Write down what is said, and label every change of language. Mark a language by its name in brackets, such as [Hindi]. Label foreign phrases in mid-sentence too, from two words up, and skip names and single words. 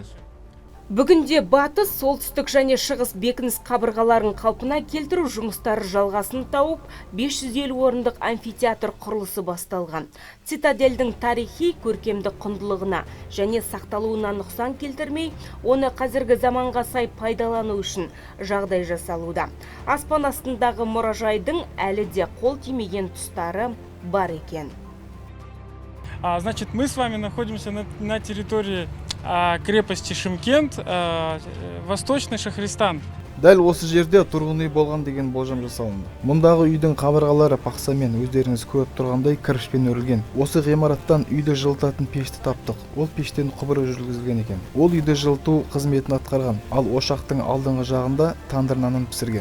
[Kazakh] Бүгінде батыс, солтүстік және шығыс бекініс қабырғаларын қалпына келтіру жұмыстары жалғасын тауып, 550 орындық амфитеатр құрылысы басталған. Цитадельдің тарихи көркемдік құндылығына және сақталуына нұқсан келтірмей, оны қазіргі заманға сай пайдалану үшін жағдай жасалуда. Аспан астындағы мұражайдың әлі де қол тимеген тұстары бар екен. [Russian] Значит, мы с вами находимся на территории крепости Шымкент, Восточный Шахристан. [Kazakh] Дәл осы жерде тұрғын үй болған деген болжам жасалынды. Мұндағы үйдің қабырғалары пақсамен өздеріңіз көріп тұрғандай кірпішпен өрілген. Осы ғимараттан үйді жылытатын пешті таптық. Ол пештен құбыры жүргізілген екен. Ол үйді жылыту қызметін атқарған. Ал ошақтың алдыңғы жағында тандыр нанын пісірген.